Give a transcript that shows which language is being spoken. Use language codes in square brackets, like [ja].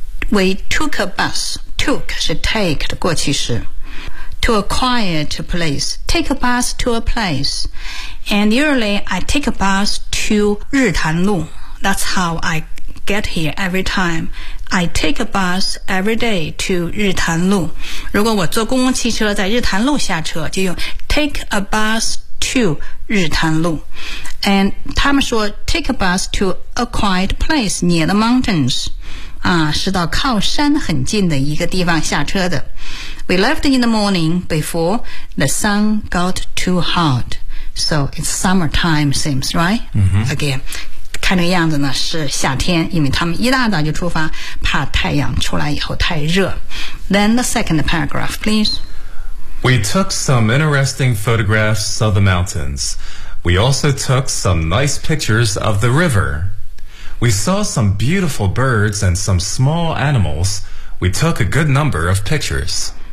[en] We took a busTook [zh] 是 take 的过去式 [en] To a quiet place Take a bus to a place And usually I take a bus to 日潭路 That's how I get here every time I take a bus every day to 日潭路 [zh] 如果我坐公共汽车在日潭路下车就用 [en] take a bus to 日潭路 And [zh] 他们说 [en] take a bus to a quiet place near the mountains [zh] 是到靠山很近的一个地方下车的。 We left in the morning before the sun got too hot. So it's summertime seems, right? [en] Again, [zh] 看这个样子呢是夏天因为他们一大早就出发怕太阳出来以后太热。 [en] Then the second paragraph, please. We took some interesting photographs of the mountains. We also took some nice pictures of the river. We saw some beautiful birds and some small animals. We took a good number of pictures.